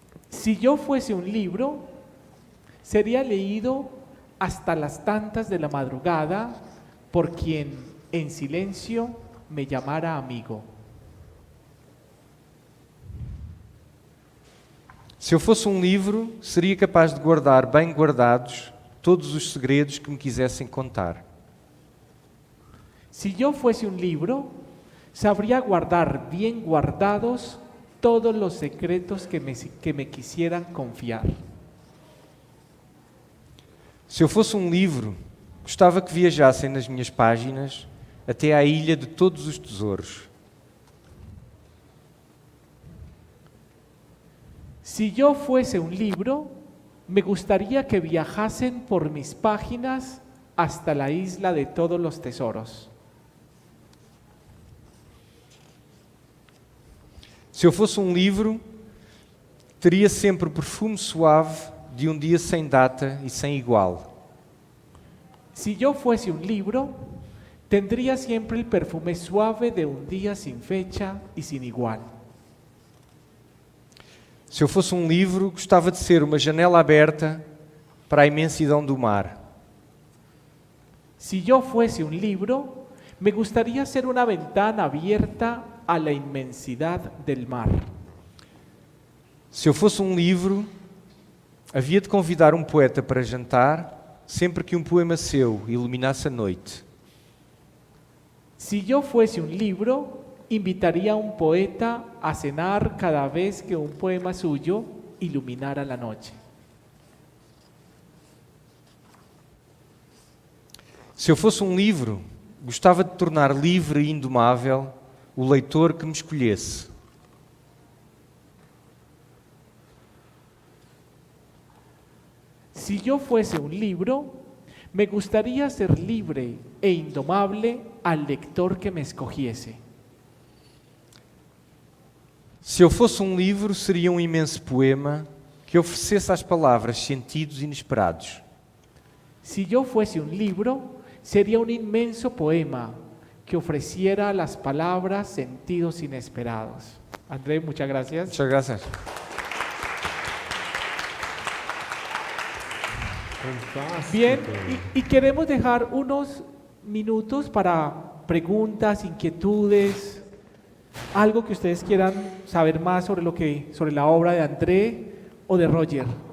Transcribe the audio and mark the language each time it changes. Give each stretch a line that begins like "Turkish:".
Spanish: Si yo fuese un libro, sería leído hasta las tantas de la madrugada por quien en silencio me llamara amigo.
Portuguese: Se eu fosse um livro, seria capaz de guardar bem guardados todos os segredos que me quisessem contar.
Spanish: Si yo fuese un libro, sabría guardar bien guardados todos los secretos que me quisieran confiar.
Portuguese: Se eu fosse um livro, gostava que viajassem nas minhas páginas até à ilha de todos os tesouros.
Spanish: Si yo fuese un libro, me gustaría que viajasen por mis páginas hasta la isla de todos los tesoros.
Portuguese: Se eu fosse um livro, teria sempre o perfume suave de um dia sem data e sem igual.
Spanish: Si yo fuese un libro, tendría siempre el perfume suave de un día sin fecha y sin igual.
Portuguese: Se eu fosse um livro, gostava de ser uma janela aberta para a imensidão do mar.
Spanish: Si yo fuese un libro, me gustaría ser una ventana abierta a la inmensidad del mar.
Portuguese: Se eu fosse um livro, havia de convidar um poeta para jantar sempre que um poema seu iluminasse a noite.
Spanish: Si yo fuese un libro, invitaría a un poeta a cenar cada vez que un poema suyo iluminara la noche.
Portuguese: Se eu fosse um livro, gostava de tornar livre e indomável o leitor que me escolhesse.
Spanish: Si yo fuese un libro, me gustaría ser libre e indomable al lector que me escogiese.
Portuguese: Se eu fosse um livro, seria um imenso poema que oferecesse às palavras sentidos inesperados.
Spanish: Si yo fuese un libro, sería un inmenso poema que ofreciera a las palabras sentidos inesperados. André, muchas gracias. Muchas gracias. Fantástico. Bien, y queremos dejar unos minutos para preguntas, inquietudes, algo que ustedes quieran saber más sobre la obra de André o de Roger.